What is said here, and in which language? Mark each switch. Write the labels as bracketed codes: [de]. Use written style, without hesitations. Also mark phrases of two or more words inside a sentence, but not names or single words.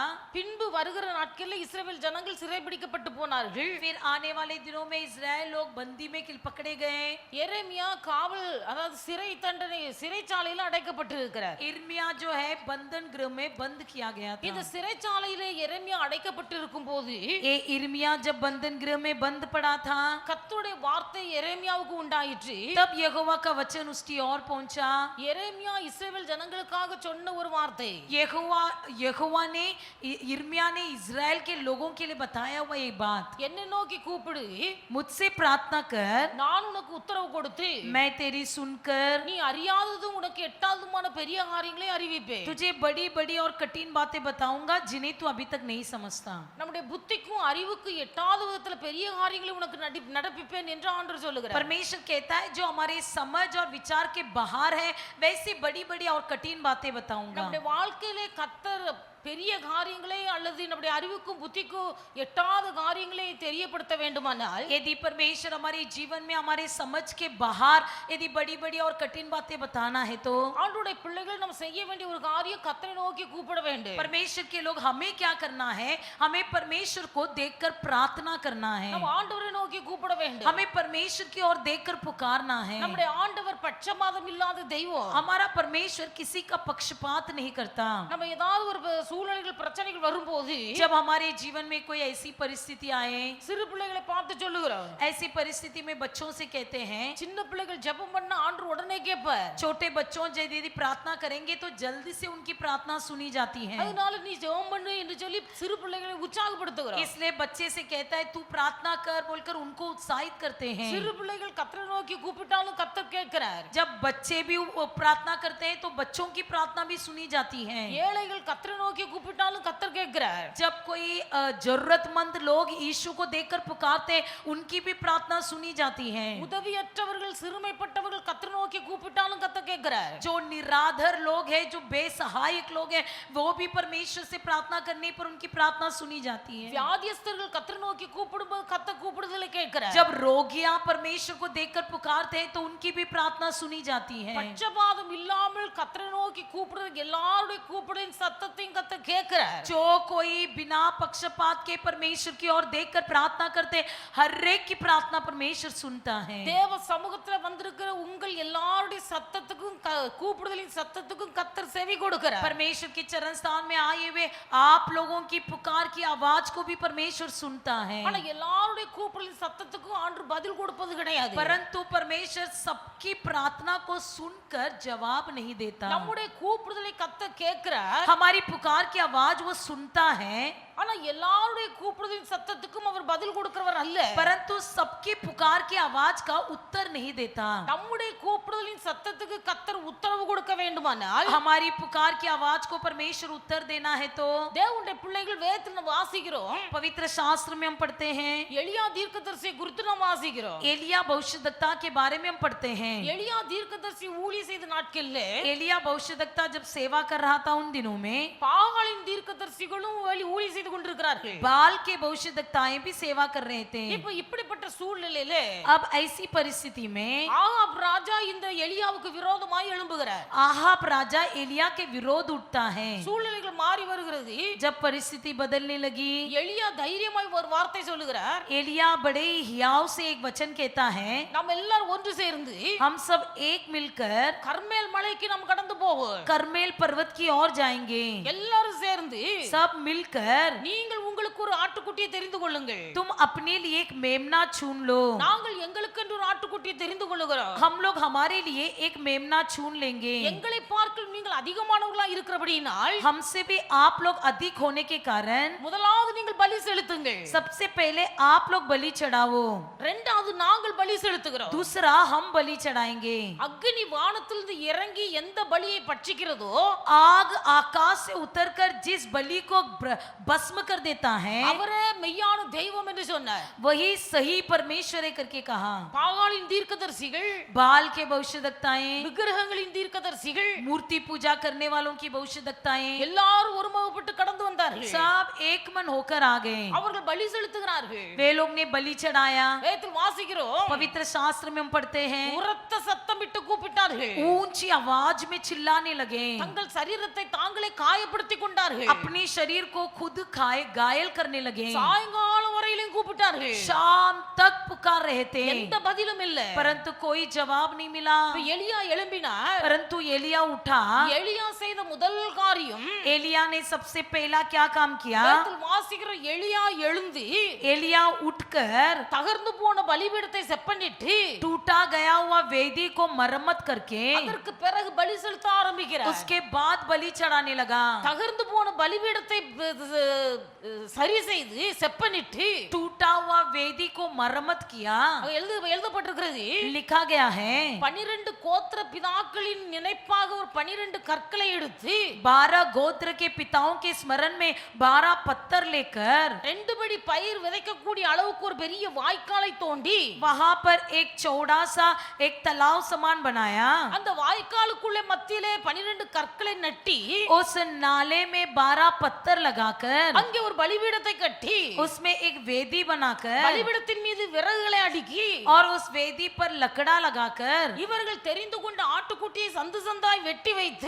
[ta] பின்பு வருகிற நாட்களில் இஸ்ரவேல் ஜனங்கள் சிறைபிடிக்கப்பட்டு போனார்கள். [hi] फिर आने वाले दिनों में इजराइल लोग बंदी में पकड़े गए। [ta] எரேமியா காவல் அதாவது சிறை தண்டனை சிறைச்சாலையில் அடைக்கப்பட்டிருக்கிறார். [hi] इर्मिया जो है बंधन गृह में बंद किया गया था। [ta] இந்த சிறைச்சாலையிலே எரேமியா அடைக்கப்பட்டு இருக்கும்போது [hi] ये इर्मिया जब बंधन गृह में बंद पड़ा था, [ta] கர்த்தருடைய வார்த்தை எரேமியாவுக்கு உண்டாயிற்று. [hi] तब यहोवा का वचन उसकी ओर पहुंचा। [ta] எரேமியா இஸ்ரவேல் ஜனங்களுக்காக சொன்ன ஒரு வார்த்தை. [hi] यहोवा ने इर्मिया ने इजराइल के लोगों के लिए बताया हुआ ये बात, [ta] என்னை நோக்கி கூப்பிடு, [hi] मुझसे प्रार्थना कर, [ta] நான் உனக்கு உத்தரவு கொடுத்து [hi] मैं तेरी सुनकर [ta] நீ அறியாததும் உனக்கு எட்டாததுமான பெரிய காரியங்களை அறிவிப்பேன். [hi] तुझे बड़ी बड़ी और कठिन बातें बताऊंगा जिन्हें तू अभी तक नहीं समझता। [ta] நம்முடைய புத்திக்கும் அறிவுக்கு எட்டாத விதத்துல பெரிய காரியங்களை உனக்கு நடப்பிப்பேன் என்று ஆண்டவர் சொல்லுகிறார். [hi] परमेश्वर कहता है जो हमारे समझ और विचार के बाहर है वैसी बड़ी बड़ी और कठिन बातें बताऊंगा। [ta] நம்முடைய வாழ்க்கையிலே கர்த்தர் பெரிய காரியங்களை அல்லது நம்முடைய அறிவுக்கும் புத்திக்கும் எட்டாத காரியங்களை தெரியப்படுத்த வேண்டுமானால் [hi] यदि परमेश्वर हमारे जीवन में हमारे समझ के बाहर यदि बड़ी बड़ी और कठिन बातें बताना है तो [ta] ஆண்டவருடைய பிள்ளைகள் நாம் செய்ய வேண்டிய ஒரு காரியம் கர்த்தரை நோக்கி கூப்பிட வேண்டும். [hi] परमेश्वर के लोग हमें क्या करना है, हमें परमेश्वर को देखकर प्रार्थना करना है। [ta] நாம் ஆண்டவரை நோக்கி கூப்பிட வேண்டும். [hi] हमें परमेश्वर की ओर देखकर पुकारना है। [ta] நம்முடைய ஆண்டவர் பட்சபாதம் இல்லாத தெய்வம். [hi] हमारा परमेश्वर किसी का पक्षपात नहीं करता। [ta] நம்ம ஏதாவது ஒரு சூழ்நிலைகள் பிரச்சனைகள் வரும்போது [hi] जब हमारे जीवन में कोई ऐसी परिस्थिति आए, [ta] சிறு பிள்ளைகளை பார்த்து சொல்லுகிறோம், [hi] ऐसी परिस्थिति में बच्चों से कहते हैं, [ta] சின்ன பிள்ளைகள் ஜெபம் பண்ண ஆண்டவர் உடனே கேட்பார். [hi] छोटे बच्चों यदि प्रार्थना करेंगे तो जल्दी से उनकी प्रार्थना सुनी जाती है। [ta] அதனால நீ ஜெபம் பண்ணு என்று சொல்லி சிறு பிள்ளைகளை உற்சாகப்படுத்துகிறோம். [hi] इसलिए बच्चे से कहता है तू प्रार्थना कर बोलकर उनको उत्साहित करते हैं। [ta] சிறு பிள்ளைகள் கர்த்தரை நோக்கி கூப்பிட்டாலும் கர்த்தர் கேட்கிறார். [hi] जब बच्चे भी वो प्रार्थना करते हैं तो बच्चों की प्रार्थना भी सुनी जाती है। [ta] ஏழைகள் கர்த்தரை நோக்கி கூப்பிட்டாலும் கர்த்தர் கேட்கிறார். [hi] जब कोई जरूरतमंद लोग यीशु को देखकर पुकारते हैं, उनकी भी प्रार्थना सुनी जाती है। [ta] உதவியற்றவர்கள் சிறுமைப்பட்டவர்கள் கர்த்தரை நோக்கி கூப்பிட்டாலும் கர்த்தர் கேட்கிறார். [hi] जो निराधर लोग हैं, जो बेसहायक लोग हैं, वो भी परमेश्वर से प्रार्थना करने पर उनकी प्रार्थना सुनी जाती है। [ta] வியாதியஸ்தர்கள் கர்த்தரை நோக்கி கூப்பிடும்போது கர்த்தர் கூப்பிடுதலை கேட்கிறார். [hi] जब रोगियां परमेश्वर को देखकर पुकारते हैं तो उनकी भी प्रार्थना सुनी जाती है। [ta] பட்சபாதம் இல்லாமல் கர்த்தரை நோக்கி கூப்பிடுற எல்லாருடைய கூப்பிடுற சத்தத்தையும் கர்த்தர் கேட்கிறார். [hi] जो कोई बिना पक्षपात के परमेश्वर की ओर देखकर प्रार्थना करते, हर एक की प्रार्थना परमेश्वर सुनता है। [ta] தேவ சமூகத்துல வந்திருக்கிற உங்கள் எல்லாருடைய சத்தத்துக்கும் கூப்பிடுதலின் சத்தத்துக்கும் கர்த்தர் செவி கொடுக்கிறார். [hi] परमेश्वर के चरण स्थान में आए हुए आप लोगों की पुकार की आवाज को भी परमेश्वर सुनता है। [ta] ஆனா எல்லாருடைய கூப்பிடுதலின் சத்தத்துக்கும் ஆண்டவர் பதில் கொடுப்பது கிடையாது. [hi] परंतु परमेश्वर सबकी प्रार्थना को सुनकर जवाब नहीं देता। [ta] நம்முடைய கூப்பிடுதலை கர்த்தர் கேட்கிறார். [hi] हमारी पुकार की आवाज वो सुनता है, [ta] ஆனா எல்லாருடைய கூப்பிடுதலின் சத்தத்துக்கும் அவர் பதில் கொடுக்கிறவர் அல்ல. [hi] परंतु सबकी पुकार की आवाज का उत्तर नहीं देता। [ta] நம்முடைய கூப்பிடுதலின் சத்தத்துக்கு கர்த்தர் உத்தரவு கொடுக்க வேண்டுமானால் [hi] हमारी पुकार की आवाज को परमेश्वर उत्तर देना है तो [ta] தேவனுடைய பிள்ளைகள் வேதத்துல வாசிக்கிறோம், [hi] पवित्र शास्त्र में हम पढ़ते हैं, [ta] எலியா தீர்க்கதரிசி குறித்து நாம் வாசிக்கிறோம். [hi] एलिया भविष्यद्वक्ता के बारे में हम पढ़ते हैं। [ta] எலியா தீர்க்கதரிசி ஊழிய செய்த நாட்கள்ல [hi] एलिया भविष्यद्वक्ता जब सेवा कर रहा था उन दिनों में [ta] பாகாலின் தீர்க்கதரிசிகளும் ஊழிய செய்து கொண்டிருக்கிறார்கள். [hi] बाल के भविष्यद्वक्ताएं भी सेवा कर रहे थे। [ta] இப்ப இப்படிப்பட்ட சூழ்நிலையில [hi] अब ऐसी परिस्थिति में [ta] ஆகாப் ராஜா இந்த எலியாவுக்கு விரோதமாய் எழும்புகிறார். [hi] आहाब राजा एलिया के विरोध उठता है। [ta] சூழ்நிலைகள் மாறி வருகிறது. [hi] जब परिस्थिति बदलने लगी, [ta] எலியா தைரியமாய் ஒரு வார்த்தை சொல்லுகிறார். [hi] एलिया बड़े ही हियाव से एक वचन कहता है, [ta] நம்ம எல்லாரும் ஒன்று சேர்ந்து [hi] हम सब एक मिलकर [ta] கர்மேல் மலைக்கு நாம் கடந்து போவோம். [hi] करमेल पर्वत की ओर जाएंगे। [ta] எல்லாரும் சேர்ந்து [hi] सब मिलकर [ta] நீங்கள் உங்களுக்கு ஒரு ஆட்டுக்குட்டியை தெரிந்து கொள்ளுங்கள், [hi] तुम अपने लिए एक मेमना चुन लो। [ta] நாங்கள் எங்களுக்கென்று ஒரு ஆட்டுக்குட்டியை தெரிந்து கொள்ளுகிறோம். [hi] हम लोग हमारे लिए एक मेमना चुन लेंगे। [ta] எங்களை பார்க்க நீங்கள் அதிகமானவர்களா இருக்கிறபடியினால் [hi] हमसे भी आप लोग अधिक होने के कारण [ta] முதலாவது நீங்கள் பலி செலுத்துங்கள், [hi] सबसे पहले आप लोग बलि चढ़ाओ, [ta] இரண்டாவது நாங்கள் பலி செலுத்துகிறோம். [hi] दूसरा हम बलि चढ़ाएंगे। [ta] அக்னி வானத்திலிருந்து இறங்கி எந்த பலியை பட்சிக்கிறதோ [hi] आग आकाश से उतरकर जिस बलि को भस्म कर देता है, [ta] அவரே மெய்யான தெய்வம் என்று சொன்னார். [hi] वही सही परमेश्वर है करके कहा। [ta] பாகாலின் தீர்க்கதரிசிகள், [hi] बाल के भविष्यद्वक्ताएं, [ta] விக்கிரகங்களின் தீர்க்கதரிசிகள் [hi] मूर्ति पूजा करने वालों की भविष्यद्वक्ताएं, [ta] எல்லாரும் ஒருமுகப்பட்டு கடந்து வந்தார்கள். [hi] सब एक मन होकर आ गए। [ta] அவர்கள் பலி செலுத்துகிறார்கள். [hi] वे लोग ने बलि चढ़ाया। [ta] வேதத்தில் வாசிக்கிறோம், [hi] पवित्र शास्त्र में हम पढ़ते हैं, [ta] உரத்த சத்தமிட்டு கூப்பிட்டார்கள். [hi] ऊंची आवाज में चिल्लाने लगे, [ta] தங்கள் சரீரத்தை தாங்களே காயப்படுத்திக் கொண்டார்கள். [hi] अपने शरीर को खुद खाए घायल करने लगे। [ta] சாயங்காலம் வரையிலும் கூப்பிட்டார்கள். [hi] शाम तक पुकार रहे थे, [ta] எந்த பதிலும் இல்ல. [hi] परंतु कोई जवाब नहीं मिला। [ta] இப்ப எலியா எழும்பினார். [hi] परंतु एलिया उठा। [ta] எலியா செய்த முதல் காரியம், [hi] एलिया ने सबसे पहला क्या काम किया? [ta] வேதத்தில் வாசிக்கிற எலியா எழுந்து [hi] एलिया उठकर [ta] தகர்ந்து போன பலிபீடத்தை செப்பனிட்டு [hi] टूटा गया हुआ वेदी को मरम्मत करके [ta] அதற்கு பிறகு பலி செலுத்த ஆரம்பிக்கிறார். [hi] उसके बाद बलि चढ़ाने लगा। [ta] தகர்ந்து போன பலிபீடத்தை சரி செய்து செப்பனிட்டு [hi] टूटा हुआ वेदी को मरम्मत किया। [ta] எழுதப்பட்டிருக்கிறது, [hi] लिखा गया है, [ta] 12 கோத்திர பிதாக்களின் நினைப்பாக ஒரு 12 கற்களை எடுத்து [hi] 12 गोत्र के पिताओं के स्मरण में 12 पत्थर लेकर [ta] 2 படி பயிர் விதைக்கக்கூடிய அளவுக்கு ஒரு பெரிய வாய்க்காலை தோண்டி [hi] वहां पर एक चौड़ा सा एक तालाब समान बनाया। [ta] அந்த வாய்க்காலுக்குள்ளே மத்தியிலே 12 கற்களை நட்டி [hi] उस नाले में 12 पत्थर लगाकर [ta] அங்கே ஒரு பலிபீடத்தை கட்டி [hi] उसमें एक वेदी बनाकर [ta] பலிபீடத்தின் மீது விறகுகளை அடுக்கி [hi] और उस वेदी पर लकड़ा लगाकर [ta] இவர்கள் தெரிந்து கொண்ட ஆட்டுக்குட்டியை சந்து சந்தாய் வெட்டி வைத்து